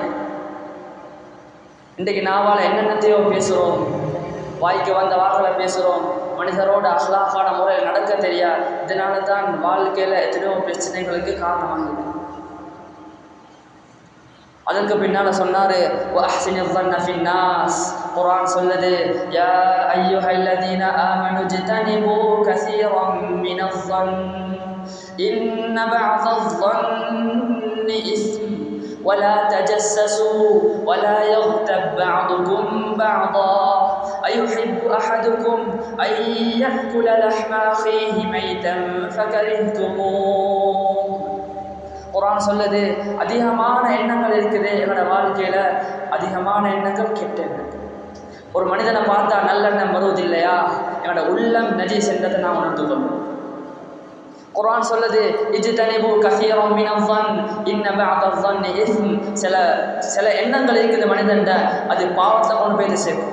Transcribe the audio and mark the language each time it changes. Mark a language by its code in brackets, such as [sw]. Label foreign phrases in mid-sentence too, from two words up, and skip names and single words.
[ta] இன்றைக்கு நாவால் என்னென்னத்தையோ பேசுகிறோம், வாய்க்கு வந்த வாக்களை பேசுகிறோம், மனிதரோட அஹ்லாக்கான முறையில் நடக்க தெரியா. இதனால தான் வாழ்க்கையில் எத்தனையோ பிரச்சனைகளுக்கு காரணமாகுது. அதற்கு பின்னால் சொன்னார், [ar] وأحسن الظن في الناس, [ta] குர்ஆன் சொல்லுது, [ar] يا أيها الذين آمنوا اجتنبوا كثيرا من الظن إن بعض الظن إثم ولا تجسسوا ولا يغتب بعضكم بعضا أيحب أحدكم أن يأكل لحم أخيه ميتا فكرهتموه. [ta] குர்ஆன் சொல்லுது, அதிகமான எண்ணங்கள் இருக்குது என்னோட வாழ்க்கையில், அதிகமான எண்ணங்கள் கெட்ட எண்ணங்கள். ஒரு மனிதனை பார்த்தா நல்லெண்ணம் வருவதில்லையா, என்னோட உள்ளம் நஜீஸ் என்றதை நான் உணர்ந்து கொள்வேன். குர்ஆன் சொல்லுது, [ar] اجتنبوا كثيرا من الظن إن بعض الظن إثم, [ta] சில எண்ணங்கள் இருக்குது மனிதன்ட, அது பாவத்தில் கொண்டு போய் சேர்க்கும்.